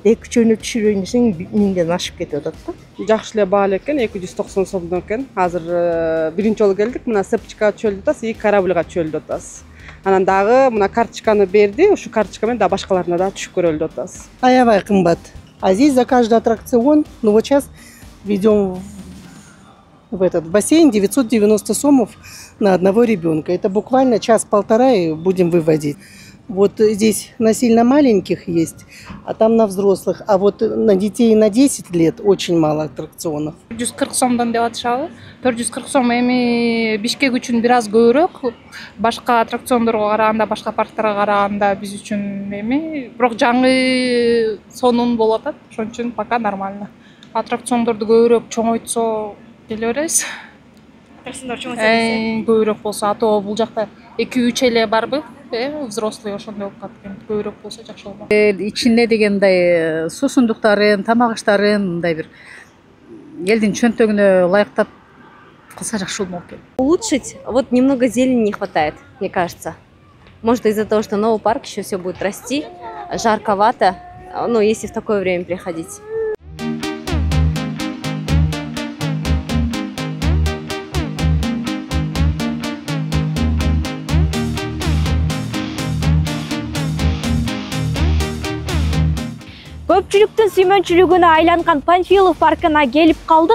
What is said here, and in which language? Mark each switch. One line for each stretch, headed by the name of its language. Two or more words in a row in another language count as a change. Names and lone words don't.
Kyrgyz: 2-3 түшүрөйүн десең 1000ден ашып кетип атат да. Жакшы эле баалуу экен, 290 сомдон экен. Азыр биринчи жолу келдик, мына сепчикка чөөлдөп атабыз, и корабльга чөөлдөп атабыз. Анан дагы мына карточканы берди, ушу карточка менен да башкаларына да түшүп көрөлү деп атабыз. Аябай кымбат.
Russian: А здесь за каждый аттракцион, ну вот сейчас ведем в этот бассейн 990 сомов на одного ребенка. Это буквально час-полтора и будем выводить. Вот здесь на сильно маленьких есть, а там на взрослых. А вот на детей на 10 лет очень мало аттракционов.
Kyrgyz: 140 сомдон деп атышабы. 440 сом эми Бишкек үчүн бир аз көбүрөөк. Башка аттракциондорго караганда, башка парктарга караганда биз үчүн эми, бирок жаңы сонун болуп атат. Ошон үчүн
Russian: пока нормально.
Kyrgyz: Аттракциондорду көбүрөөк чоңойтсо келе беребиз. Аттракциондор чоңойтсо көбүрөөк болсо, ато бул жакта 2-3 эле барбы? Взрослый ошондой болуп калат. Көбүрөөк болсо жакшы болот. Ичинде дегендай суусундуктарын, тамак аштарын мындай бир элдин чөнтөгүнө ылайыктап кылса жакшы болмок экен.
Russian: Улучшить, вот немного зелени не хватает, мне кажется. Может, из-за того, что новый парк еще все будет расти, жарковато, но если в такое время приходить.
Kyrgyz: Көпчүлүктүн сүймөнчүлүгүнө айланган Панфилов паркына келип калдык.